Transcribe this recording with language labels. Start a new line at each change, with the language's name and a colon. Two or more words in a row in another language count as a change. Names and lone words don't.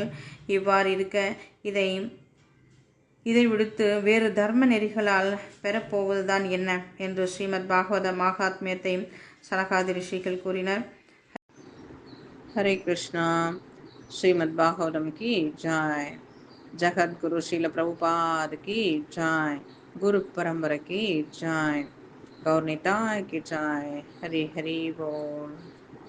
Tamil: இவ்வாறு இருக்க இதை விடுத்து வேறு தர்ம நெறிகளால் பெறப்போவதுதான் என்ன என்று ஸ்ரீமத் பாகவத மகாத்மியத்தை சனகாதி ரிஷிகள் கூறினர்.
Hindi: हरे कृष्णा. श्रीमद् भागवतम् की जय. ஜகத்குரு ஸ்ரீல பிரபுபாத் की जय. गुरु परंपरा की जय. गौर निताय की जय. हरि हरि बोल.